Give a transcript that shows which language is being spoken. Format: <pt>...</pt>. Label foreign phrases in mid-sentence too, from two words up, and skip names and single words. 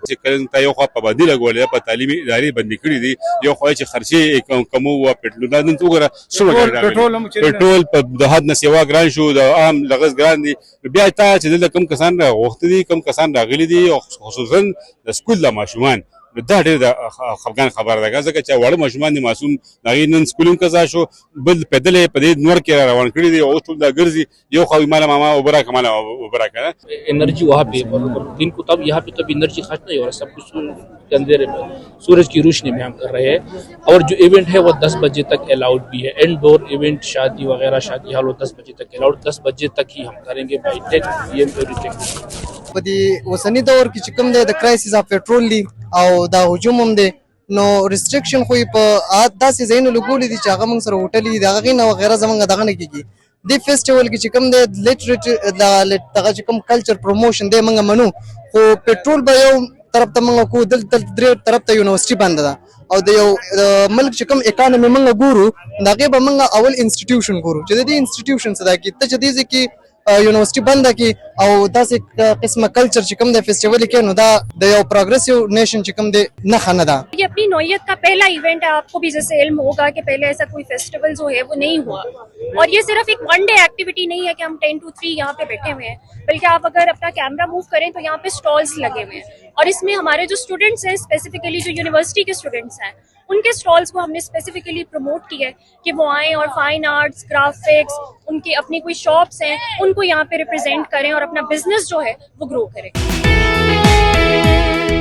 <ps>ته یو خوا پابندي لګولې په تعلیمي ادارې بندي کړي دي یو خوا چې خرچې کمو او پېټرول دا نن وګوره پېټرول په د حد نه سیوا ګران شو د عام لغز ګران دي بیا ته چې دلته کم کسان راغوښتي دي کم کسان راغلي دي خصوصا د سکول د ماشومان دا ډېر د خفګان خبره ده ځکه چې واړه ماشومان دي معصوم هغې نن سکول هم قضا شو بل پیدل یې په دې نور کې را روان کړي دي اوس ټول دا ګرځي یو خوا مالا ماما اوبه راکړه مالا اوبه راکړه</ps> <ur>انرجی وہاں پہ دن کو تب یہاں پہ تب انرجی خرچ نہیں ہو رہا سب کچھ کے اندھیرے میں سورج کی روشنی میں ہم کر رہے ہیں اور جو ایونٹ ہے وہ 10 بجے تک الاؤڈ بھی ہے</ur> <en>indoor event</en> <ur>شادی وغیرہ شادی ہال وہ 10 بجے تک الاؤڈ 10 بجے تک ہی ہم کریں گے</ur> <en>by 10 PM everything</en> <ps>په دې اوسنی دور کې چې کوم دی د</ps> <en>crisis of petrol</en> <ps>دی او دا هجوم هم دی نو ریسټریکشن خو په داسې ځایونو لګولي دي چې هغه موږ سره هوټلې دي د هغې نه وغیره زموږ دغه نه کېږي دې فیسټیول کې چې کوم دی دغه چې کوم</ps> <en>culture promotion</en> <ps>دی موږ منو خو پېټرول به یو طرف ته موږ کوو دلته درې طرف ته یونیورسټي بنده ده او د یو ملک چې کوم اکانومي موږ ګورو د هغې به موږ اول انسټیټیوشن ګورو چې د دې انسټیټیوشن څه ده کې ته چې دې ځای کې یونیورسيټي بنده کی او داسې قسمه کلچر چې کوم د فیسټیوال کې نو دا د یو</ps> <en>progressive nation</en> <ps>چې کوم د نه خنه ده</ps> <ur>یہ اپنی نوعیت کا پہلا ایونٹ ہے آپ کو بھی جیسے علم ہوگا کہ پہلے ایسا کوئی فیسٹیول جو ہے وہ نہیں ہوا اور یہ صرف ایک</ur> <en>one day activity</en> <ur>نہیں ہے کہ ہم 10 to 3 یہاں پہ بیٹھے ہوئے ہیں بلکہ آپ اگر اپنا</ur> <en>camera move</en> <ur>کریں تو یہاں پہ اسٹالز لگے ہوئے ہیں اور اس میں ہمارے جو اسٹوڈنٹس ہیں اسپیسیفکلی جو یونیورسٹی کے اسٹوڈنٹس ہیں ان کے اسٹالز کو ہم نے</ur> <en>specifically promote</en> <ur>کیا ہے کہ وہ آئیں اور</ur> <en>fine arts graphics</en> <ur>ان کی اپنی کوئی شاپس ہیں ان کو یہاں پہ ریپریزنٹ کریں اور اپنا بزنس جو ہے وہ گرو کریں.</ur>